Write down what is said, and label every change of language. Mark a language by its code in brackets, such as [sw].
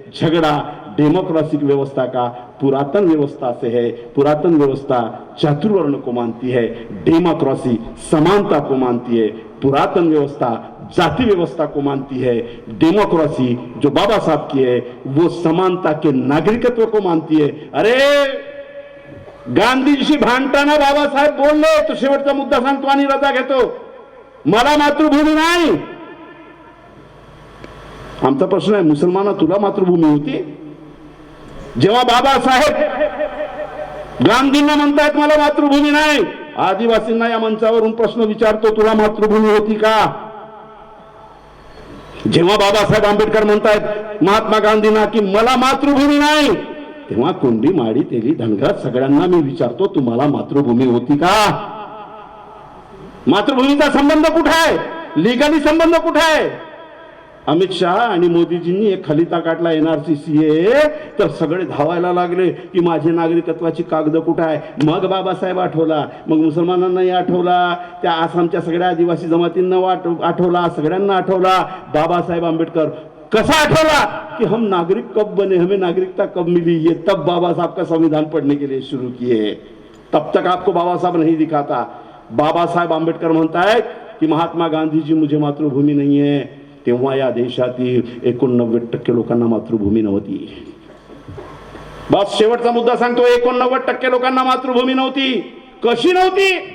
[hi] झगड़ा डेमोक्रेसी की व्यवस्था का पुरातन व्यवस्था से है. पुरातन व्यवस्था चातुर्वर्ण को मानती है, डेमोक्रेसी समानता को मानती है. पुरातन व्यवस्था जाति व्यवस्था को मानती है. डेमोक्रेसी जो बाबा साहब की है वो समानता के नागरिकत्व को मानती है. [mr] अरे गांधीजी भांडताना बाबासाहेब बोलले, तो शेवटचा मुद्दा सांगतो आणि रजा घेतो, मला मातृभूमी नाही. आमचा प्रश्न आहे, मुसलमाना तुला मातृभूमी होती? जेव्हा बाबासाहेब गांधींना म्हणतायत मला मातृभूमी नाही, आदिवासींना या मंचावरून प्रश्न विचारतो, तुला मातृभूमी होती का? जेव्हा बाबासाहेब आंबेडकर म्हणतायत महात्मा गांधींना की मला मातृभूमी नाही, तेव्हा कोंडी माडी तेली धनगर सगळ्यांना मी विचारतो, तुम्हाला मातृभूमी होती का? मातृभूमीचा संबंध कुठे आहे? लीगली संबंध कुठे आहे? अमित शहा आणि मोदीजींनी एक खलिता काढला NRC CAA, तर सगळे धावायला लागले की माझे नागरिकत्वाची कागद कुठे आहे. मग बाबासाहेब आठवला, मग मुसलमानांनाही आठवला, त्या आसामच्या सगळ्या आदिवासी जमातींना आठवला, सगळ्यांना आठवला. बाबासाहेब आंबेडकर कसा आठवला [hi] कि हम नागरिक कब बने, हमें नागरिकता कब मिली, ये तब बाबा साहब का संविधान पढ़ने के लिए शुरू किए. तब तक आपको बाबा साहब नहीं दिखाता. [mr] बाबा साहेब आंबेडकर म्हणतायत की महात्मा गांधीजी [hi] मुझे मातृभूमी नहीं है, [mr] तेव्हा या देशातील 89% लोकांना मातृभूमी नव्हती. बस शेवटचा मुद्दा सांगतो, 89% लोकांना मातृभूमी नव्हती. कशी नव्हती?